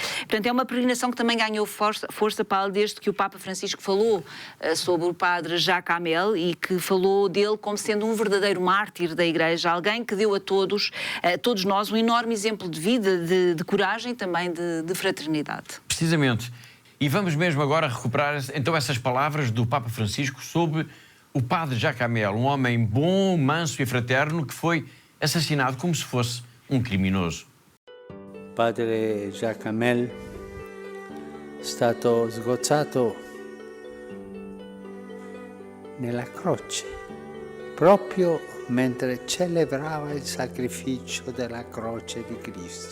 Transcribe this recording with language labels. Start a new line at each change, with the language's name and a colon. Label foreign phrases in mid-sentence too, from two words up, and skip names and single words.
Portuguese: Portanto, é uma peregrinação que também ganhou força, Paulo, desde que o Papa Francisco falou sobre o padre Jacques Hamel, e que falou dele como sendo um verdadeiro mártir da Igreja, alguém que deu a todos nós um enorme exemplo de vida, de coragem, também de fraternidade. Precisamente. E vamos mesmo agora recuperar então essas palavras do Papa Francisco sobre o padre Jacques Hamel, um homem bom, manso e fraterno que foi assassinado como se fosse um criminoso.
Italian: Padre Jacques Hamel è stato sgozzato nella croce proprio mentre celebrava il sacrificio della croce di Cristo.